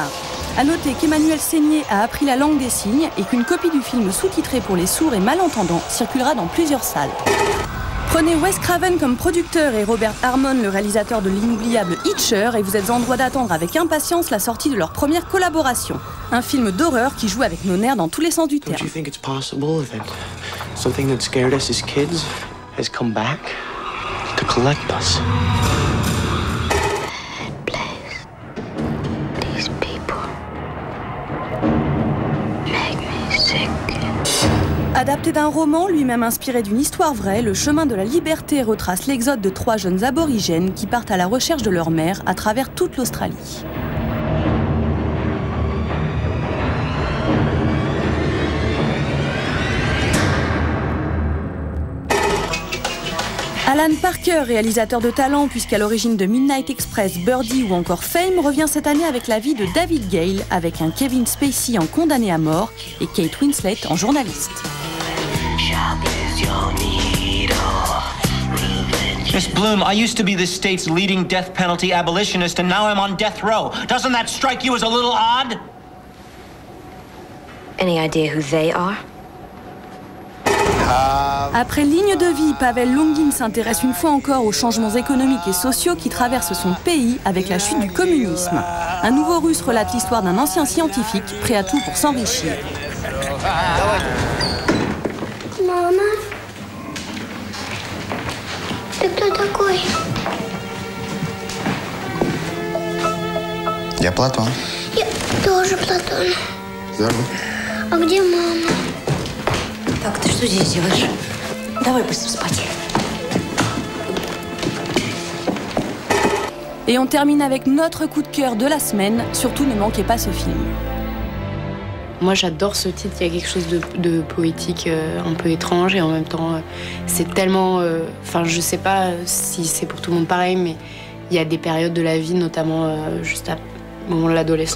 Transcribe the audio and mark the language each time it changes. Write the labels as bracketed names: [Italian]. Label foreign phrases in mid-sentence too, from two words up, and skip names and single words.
[French] A noter qu'Emmanuel Seigné a appris la langue des signes et qu'une copie du film sous-titré pour les sourds et malentendants circulera dans plusieurs salles. Prenez Wes Craven comme producteur et Robert Harmon, le réalisateur de l'inoubliable Hitcher, et vous êtes en droit d'attendre avec impatience la sortie de leur première collaboration. Un film d'horreur qui joue avec nos nerfs dans tous les sens du terme. [English] Don't you think it's possible that something that scared us as kids has come back to collect us? [French] Adapté d'un roman, lui-même inspiré d'une histoire vraie, Le Chemin de la Liberté retrace l'exode de 3 jeunes aborigènes qui partent à la recherche de leur mère à travers toute l'Australie. Alan Parker, réalisateur de talent puisqu'à l'origine de Midnight Express, Birdie ou encore Fame, revient cette année avec la vie de David Gale, avec un Kevin Spacey en condamné à mort et Kate Winslet en journaliste. [English] Miss Bloom, I used to be this state's leading death penalty abolitionist, and now I'm on death row. Doesn't that strike you as a little odd? Any idea who they are? [French] Après Ligne de vie, Pavel Longin s'intéresse une fois encore aux changements économiques et sociaux qui traversent son pays avec la chute du communisme. Un nouveau Russe relate l'histoire d'un ancien scientifique prêt à tout pour s'enrichir. [Russian] Mama, ты кто такой? Я Платон. Я тоже Платон. Здорово. А где мама? Так, ты что здесь делаешь? Давай быстро спать. [French] Et on termine avec notre coup de cœur de la semaine. Surtout ne manquez pas ce film. Moi j'adore ce titre, il y a quelque chose de poétique un peu étrange et en même temps c'est tellement... Enfin je sais pas si c'est pour tout le monde pareil, mais il y a des périodes de la vie, notamment juste après l'adolescence,